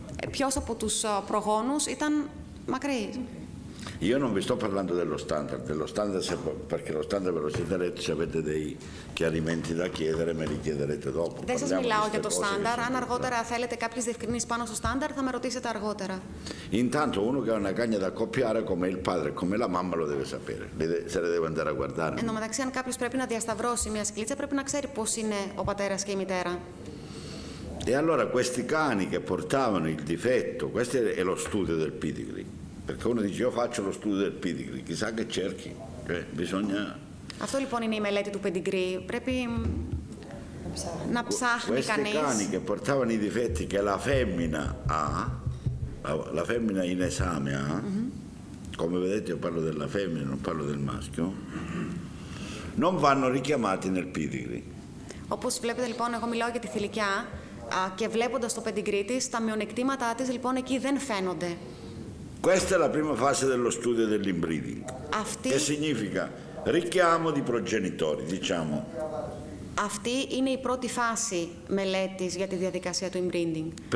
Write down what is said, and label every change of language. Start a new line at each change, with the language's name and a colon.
Greek: Ποιος από τους προγόνους ήταν μακρύς.
Italian: Io non vi sto parlando dello standard, perché lo standard ve lo siete letto, se avete dei chiarimenti da chiedere me li chiederete dopo.
Greek: Δεν σας μιλάω για το στάνταρ. Αν αργότερα θέλετε κάποιες διευκρινήσεις πάνω στο στάνταρ, θα με ρωτήσετε αργότερα.
Italian: Intanto uno che ha una cagna da accoppiare come il padre e come la mamma lo deve sapere, se le deve andare a guardare.
Greek: Εν τω μεταξύ, αν κάποιος πρέπει να διασταυρώσει μια σκλίτσα, πρέπει να ξέρει πώς είναι ο πατέρας και η μητέρα.
Italian: E allora questi cani che portavano il difetto, questo è lo studio del pedigree, perché uno dice io faccio lo studio del pedigree, chissà che cerchi, bisogna...
Greek: Αυτό λοιπόν είναι η μελέτη του pedigree. Πρέπει να ψάχνει κανείς.
Italian: Questi cani che portavano i difetti che la femmina ha, la femmina in esame ha, come vedete io parlo della femmina, non parlo del maschio, non vanno richiamati nel pedigree.
Greek: Όπως βλέπετε λοιπόν, εγώ μιλάω για τη θηλυκιά και βλέποντας το pedigree της, τα μειονεκτήματά της λοιπόν εκεί δεν φαίνονται.
Italian: Questa è la prima fase dello studio dell'inbreeding. Che significa richiamo di progenitori, diciamo.
Greek: Αυτή είναι η πρώτη φάση μελέτης για τη διαδικασία του inbreeding.